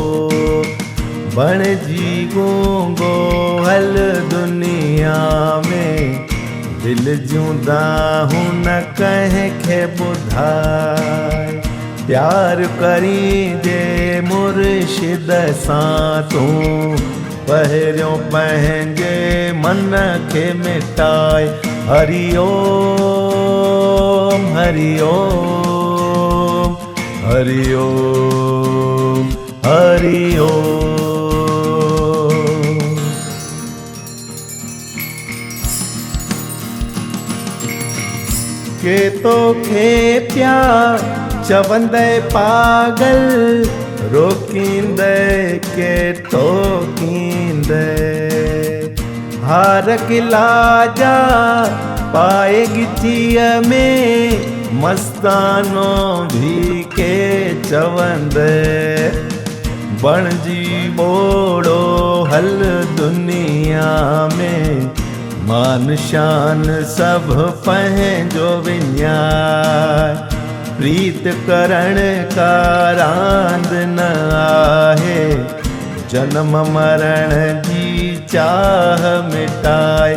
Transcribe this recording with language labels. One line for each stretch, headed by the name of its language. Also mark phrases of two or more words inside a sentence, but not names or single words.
Sindhi: बणजी गूंगो हल दुनिया में दिल जूंदा हूं न कंहिं खे ॿुधाए। प्यार करी जे मुर्शिद सां तूं पहिरियों पंहिंजे मन खे मिटाए।
Sanskrit: हरि ओम हरि ओम हरि ओम हरि ओम।
Sindhi: के तोखे प्यार चवंदे पागल रोकींदे के टोकींदे। हार किला जा पाए गिचीअ में मस्तानो भी के चवंदे। बणजी बोड़ो हल दुनिया में मान शान सब पंहिंजो विञाए। प्रीत करण का रांद न आहे जन्म मरण जी चाह मिटाए।